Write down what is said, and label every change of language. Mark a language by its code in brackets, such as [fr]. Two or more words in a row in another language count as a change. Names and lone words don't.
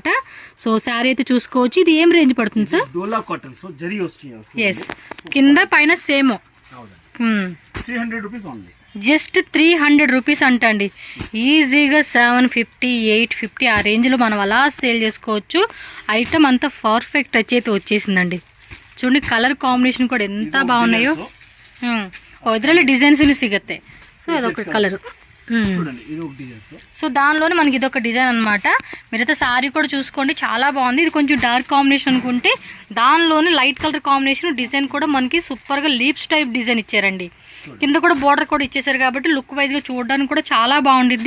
[te] సో శారీ అయితే చూసుకోవచ్చు. ఇది ఏం రేంజ్ పడుతుంది సార్? ఎస్, కింద పైన సేమ్. [en] 300 rupees only, just 300 rupees [te] అంటండి. ఈజీగా 750, 850 ఆ రేంజ్లో మనం అలా సేల్ చేసుకోవచ్చు. ఐటమ్ అంతా [en] perfect touch [te] అయితే వచ్చేసిందండి. చూడండి, [en] colour combination [te] కూడా ఎంత బాగున్నాయో. [kn] ಇದರಲ್ಲಿ ಡಿಸೈನ್ಸ್ ಸಿಗುತ್ತೆ. [te] సో అదొక కలర్. సో దానిలోనే మనకి ఇదొక డిజైన్ అనమాట. మీరైతే శారీ కూడా చూసుకోండి, చాలా బాగుంది. ఇది కొంచెం [en] dark combination [te] అనుకుంటే దానిలోనే [en] light colour combination design [te] కూడా మనకి సూపర్గా [en] leaps type design [te] ఇచ్చారండి. కింద కూడా బోర్డర్ కూడా ఇచ్చేసారు కాబట్టి లుక్ వైజ్గా చూడడానికి కూడా చాలా బాగుండిద్ది.